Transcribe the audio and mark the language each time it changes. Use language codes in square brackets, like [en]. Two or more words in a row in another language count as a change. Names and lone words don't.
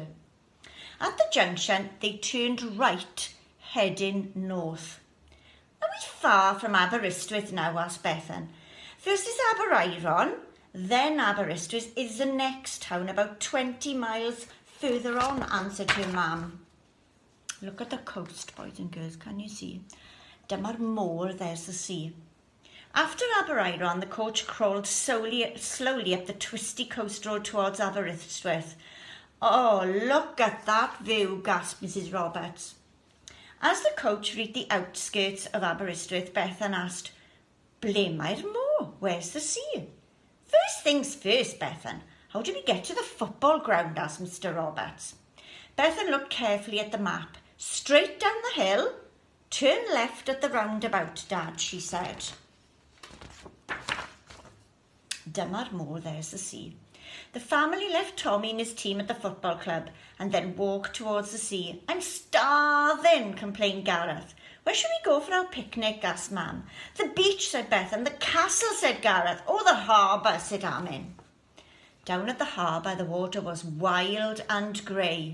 [en] At the junction, they turned right, heading north. "Are we far from Aberystwyth now?" asked Bethan. "First is Aberaeron, then Aberystwyth is the next town, about 20 miles further on," answered her mum. Look at the coast, boys and girls, can you see? [cy] Dyma'r môr, [en] there's the sea. After Aberaeron, the coach crawled slowly up the twisty coast road towards Aberystwyth. "Oh, look at that view," gasped Mrs. Roberts. As the coach reached the outskirts of Aberystwyth, Bethan asked, [cy] "Ble mae'r môr? [en] Where's the sea?" "First things first, Bethan. How do we get to the football ground?" asked Mr. Roberts. Bethan looked carefully at the map. "Straight down the hill. Turn left at the roundabout, Dad," she said. [cy] Dyma'r môr, [en] there's the sea. The family left Tommy and his team at the football club and then walked towards the sea. "I'm starving," complained Gareth. "Where should we go for our picnic?" asked Mam. "The beach," said Bethan. "The castle," said Gareth. "Oh, the harbour," said Amin. Down at the harbour, the water was wild and grey.